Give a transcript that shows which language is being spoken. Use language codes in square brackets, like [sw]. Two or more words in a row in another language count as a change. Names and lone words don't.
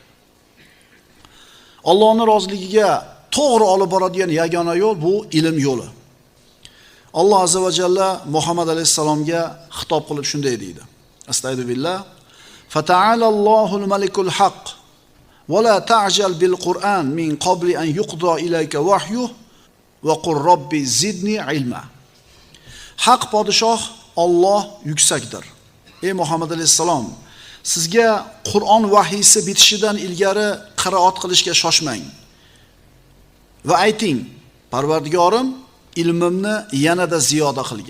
[uz] Allohning roziligiga to'g'ri olib boradigan yagona yo'l bu ilm yo'li. Alloh [ar] عز وجل [uz] Muhammad alayhisalomga xitob qilib shunday deydi. [ar] أستغفر الله فتعالى الله الملك الحق ولا تعجل بالقرآن من قبل أن يقضى إليك وحيه وقل ربي زدني علما. [uz] Haq podshoh Alloh yuksakdir. Ey Muhammad alayhisalom, sizga Qur'on vahiysi bitishidan ilgari qiroat qilishga shoshmang. Va ayting, Parvardigorim ilmimni yanada ziyoda qilgin.